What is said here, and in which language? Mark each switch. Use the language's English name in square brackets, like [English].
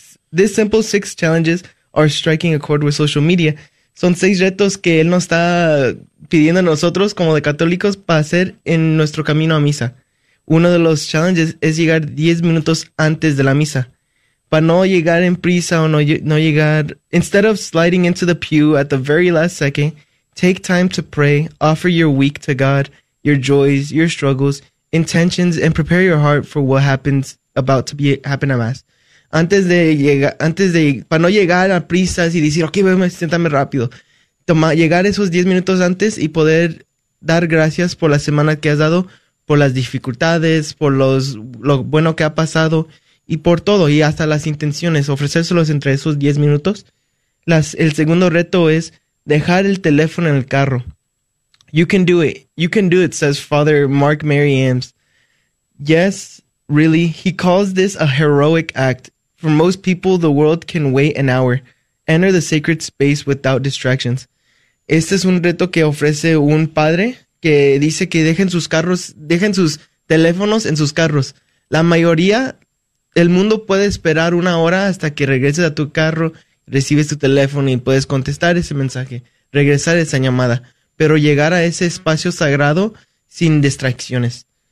[English] This simple six challenges are striking a chord with social media. [Spanish] Son seis retos que él nos está pidiendo a nosotros como de católicos para hacer en nuestro camino a misa. Uno de los challenges es llegar 10 minutos antes de la misa. Para no llegar en prisa o no llegar... [English] Instead of sliding into the pew at the very last second, take time to pray, offer your week to God, your joys, your struggles, intentions, and prepare your heart for what happens about to be happen at Mass. [Spanish] Antes de llegar, para no llegar a prisas y decir, ok, siéntame rápido. Llegar esos 10 minutos antes y poder dar gracias por la semana que has dado, por las dificultades, por lo bueno que ha pasado y por todo, y hasta las intenciones, ofrecérselos entre esos 10 minutos. El segundo reto es dejar el teléfono en el carro. [English] You can do it. You can do it, says Father Mark Mary Ames. Yes, really. He calls this a heroic act. For most people, the world can wait an hour. Enter the sacred space without distractions. [Spanish] Este es un reto que ofrece un padre que dice que dejen sus teléfonos en sus carros. La mayoría, el mundo puede esperar una hora hasta que regreses a tu carro, recibes tu teléfono y puedes contestar ese mensaje, regresar esa llamada, pero llegar a ese espacio sagrado sin distracciones.